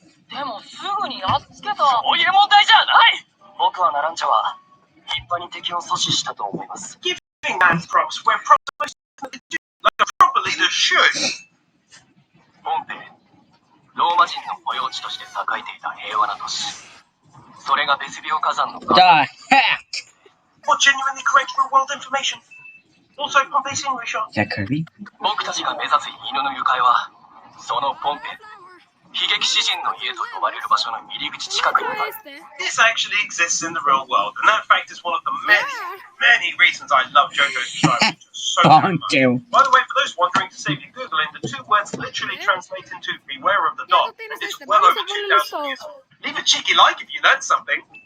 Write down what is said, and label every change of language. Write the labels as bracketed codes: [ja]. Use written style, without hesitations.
[ja] でもすぐにやっつけた。そういう問題じゃない。僕はナランチャは立派に敵を阻止したと思います。 [en] Giving man props where props are supposed to do, like a proper leader should. [ja] ポンペイ、ローマ人の保養地として栄えていた平和な都市。それがベスビオ火山の。 [en] The heck? What genuinely correct real world information? Also, Pompey's English on. Is that Kirby? [ja] 僕たちが目指す犬の愉快は、そのポンペイ。悲劇詩人の家と呼ばれる場所の入り口近くにある。 [en] This actually exists in the real world, and that fact is one of the many reasons I love JoJo's Bizarre Adventure so much. By the way, for those wondering, to save you Googling, the two words literally translate into beware of the dog, and it's well over 2,000 years old. Leave a cheeky like if you learned something.